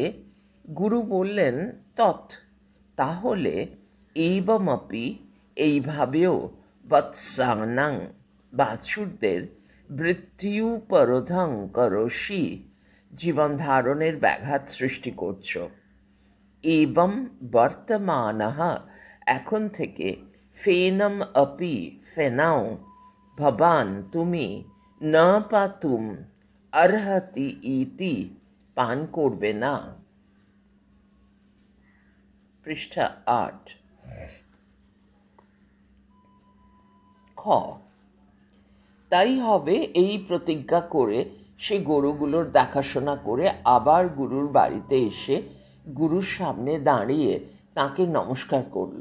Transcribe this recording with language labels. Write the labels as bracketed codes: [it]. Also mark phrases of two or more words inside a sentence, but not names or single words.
[bn] গুরু বললেন, তৎ তাহলে এইবমপি এইভাবেও বৎসানাং বাছুরদের [sa] মৃত্যুপরোধং করোষি [bn] জীবন ধারণের ব্যাঘাত সৃষ্টি করছ। এবং বর্তমানঃ এখন থেকে, [sa] ফেনম অপি [bn] ফেনাও ভবান তুমি, [sa] ন পাতুম অর্হতি ইতি [bn] পান করবে না। পৃষ্ঠা 8। খ তাই হবে এই প্রতিজ্ঞা করে সে গরুগুলোর দেখাশোনা করে আবার গুরুর বাড়িতে এসে গুরুর সামনে দাঁড়িয়ে তাকে নমস্কার করল।